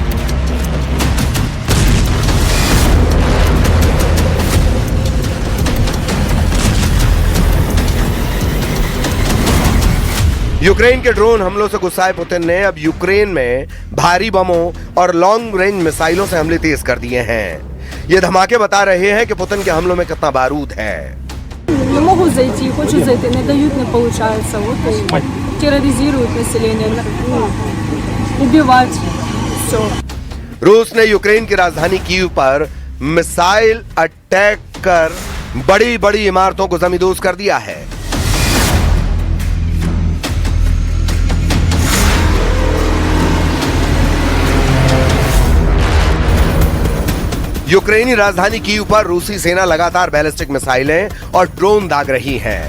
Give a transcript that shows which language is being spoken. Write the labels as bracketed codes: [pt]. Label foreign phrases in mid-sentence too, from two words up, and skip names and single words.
[hi] यूक्रेन के ड्रोन हमलों से गुस्साए पुतिन ने अब यूक्रेन में भारी बमों और [en] long range [hi] मिसाइलों से हमले तेज कर दिए हैं। ये धमाके बता रहे हैं कि पुतिन के हमलों में कितना बारूद है। [ru] Не могу зайти, хочу зайти, не дают, не получается. Вот и терроризируют население, убивать, все. [hi] रूस ने यूक्रेन की राजधानी कीव पर [en] missile attack [hi] कर बड़ी बड़ी इमारतों को जमींदोज कर दिया है। यूक्रेनी राजधानी कीव पर रूसी सेना लगातार [en] ballistic missiles [hi] और ड्रोन दाग रही हैं।